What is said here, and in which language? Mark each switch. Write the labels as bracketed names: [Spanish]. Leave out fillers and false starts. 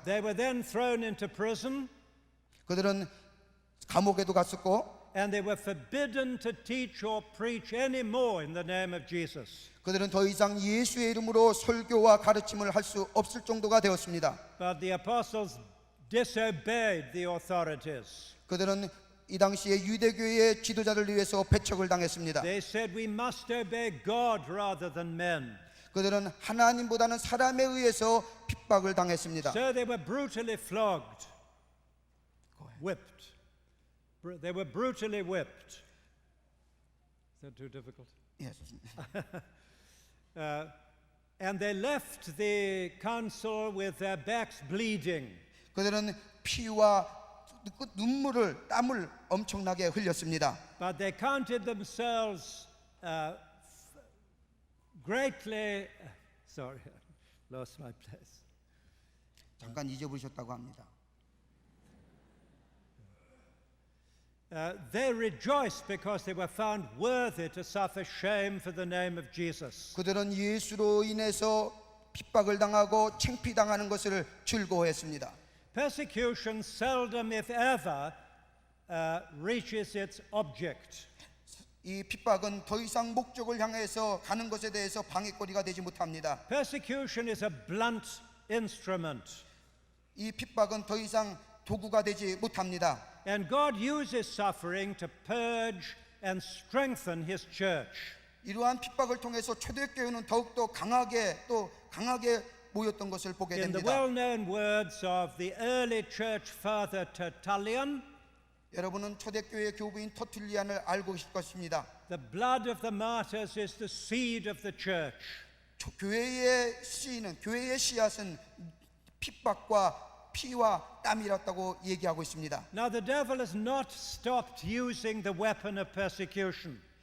[English] They were then thrown into prison. [Korean] 그들은 감옥에도 갔었고, [English] And they were forbidden to teach or preach any more in the name of Jesus. [Korean] 그들은 더 이상 예수의 이름으로 설교와 가르침을 할 수 없을 정도가 되었습니다. [English] But the apostles disobeyed the authorities. [Korean] 그들은 이 당시에 유대교회의 지도자를 위해서 배척을 당했습니다. [English] They said we must obey God rather than men. [Korean] 그들은 하나님보다는 사람에 의해서 핍박을 당했습니다. [English] So they were brutally flogged, whipped. They were brutally whipped. Is that too difficult? Yes. And they left the council with their backs bleeding. [Korean] 그들은 피와 눈물을 땀을 엄청나게 흘렸습니다. [English] But they counted themselves greatly. Sorry, lost my place. [Korean] 잠깐 잊어버리셨다고 합니다. [English] They rejoiced because they were found worthy to suffer shame for the name of Jesus. [Korean] 그들은 예수로 인해서 핍박을 당하고 창피당하는 것을 즐거워했습니다. [English] Persecution seldom, if ever, reaches its object. [Korean] 이 핍박은 더 이상 목적을 향해서 가는 것에 대해서 방해거리가 되지 못합니다. [English] Persecution is a blunt instrument. [Korean] 이 핍박은 더 이상 도구가 되지 못합니다. [English] And God uses suffering to purge and strengthen His church. [Korean] 이러한 핍박을 통해서 초대교회는 더욱더 강하게 모였던 것을 보게 [English] In the [Korean] 됩니다. [English] well-known words of the early church father Tertullian, [Korean] 여러분은 초대교회 교부인 터툴리안을 알고 계실 것입니다. [English] the blood of the martyrs is the seed of the church. [Korean] 교회의 씨앗은 핍박과 피와 땀이었다고 얘기하고 있습니다. [English] Now the devil has not stopped using the weapon of persecution.